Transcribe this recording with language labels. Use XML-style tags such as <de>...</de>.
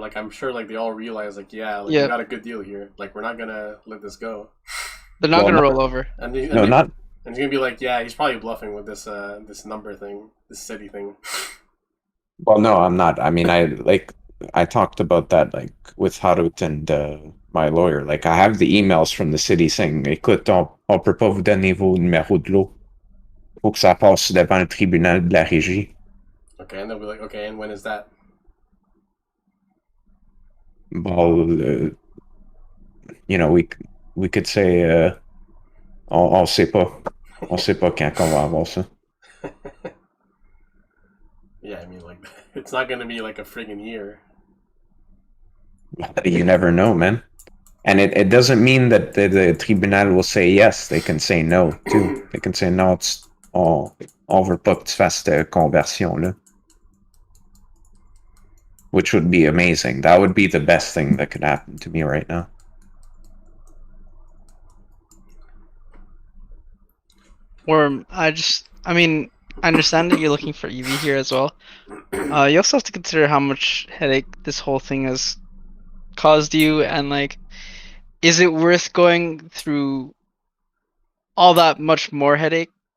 <en>Like I'm sure, like they all realize, like we got a good deal here. Like we're not gonna let this go. They're not gonna roll over. And he's gonna be like, yeah, he's probably bluffing with this number thing, this city thing. Well, no, I'm not. I mean, I talked about that like with Harut and my lawyer. Like I have the emails from the city saying,</en> <fr>écoute, on peut pas vous donner vos numéros de l'eau. Faut que ça passe devant le tribunal de la régie.</fr> <en>Okay, and they'll be like, okay, and when is that? Well, you know, we could say,</en> <fr>on sait pas. On sait pas quand on va avoir ça.</fr> <en>Yeah, I mean, like, it's not gonna be like a friggin' year. You never know, man. And it doesn't mean that the tribunal will say yes. They can say no, too. They can say,</en> <fr>non, on veut pas que tu fasses cette conversion-là.</fr> <en>Which would be amazing. That would be the best thing that could happen to me right now. Or I mean, I understand that you're looking for EV here as well. You also have to consider how much headache this whole thing has caused you, and like, is it worth going through all that much more headache?</en>